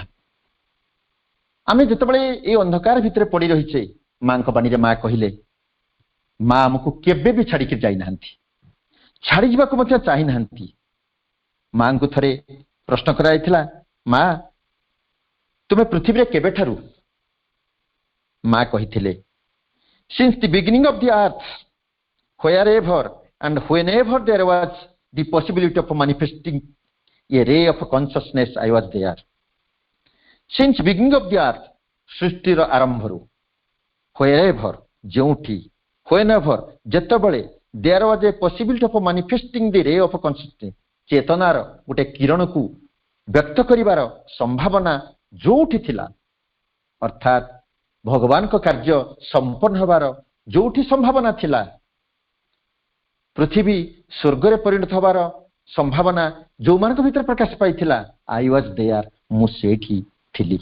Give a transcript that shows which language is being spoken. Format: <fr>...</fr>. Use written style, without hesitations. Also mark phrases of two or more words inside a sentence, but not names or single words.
<or>ଆମେ ଯେତେବେଳେ ଏ ଅନ୍ଧକାର ଭିତରେ ପଡି ରହିଛେ, ମାଙ୍କ ବାଣୀରେ ମା କହିଲେ, ମା ଆମକୁ କେବେ ବି ଛାଡିକି ଯାଇନାହାନ୍ତି, ଛାଡି ଯିବାକୁ ମଧ୍ୟ ଚାହିଁନାହାନ୍ତି। ମାଙ୍କୁ ଥରେ ପ୍ରଶ୍ନ କରାଯାଇଥିଲା, ମା ତୁମେ ପୃଥିବୀରେ କେବେଠାରୁ? ମା କହିଥିଲେ,</or> <en>since the beginning of the earth, wherever and whenever there was the possibility of manifesting a ray of consciousness, I was there. Since beginning of the earth,</en> <or>ସୃଷ୍ଟିର ଆରମ୍ଭରୁ,</or> <en>wherever ଯେଉଁଠି, whenever ଯେତେବେଳେ, there was a possibility of manifesting the ray of consciousness,</en> <or>ଚେତନାର ଗୋଟେ କିରଣକୁ ବ୍ୟକ୍ତ କରିବାର ସମ୍ଭାବନା ଯୋଉଠି ଥିଲା, ଅର୍ଥାତ୍ ଭଗବାନଙ୍କ କାର୍ଯ୍ୟ ସମ୍ପନ୍ନ ହେବାର ଯୋଉଠି ସମ୍ଭାବନା ଥିଲା, ପୃଥିବୀ ସ୍ୱର୍ଗରେ ପରିଣତ ହେବାର ସମ୍ଭାବନା ଯୋଉମାନଙ୍କ ଭିତରେ ପ୍ରକାଶ ପାଇଥିଲା,</or> <en>I was there,</en> <or>ମୁଁ ସେଇଠି ଥିଲି।</or>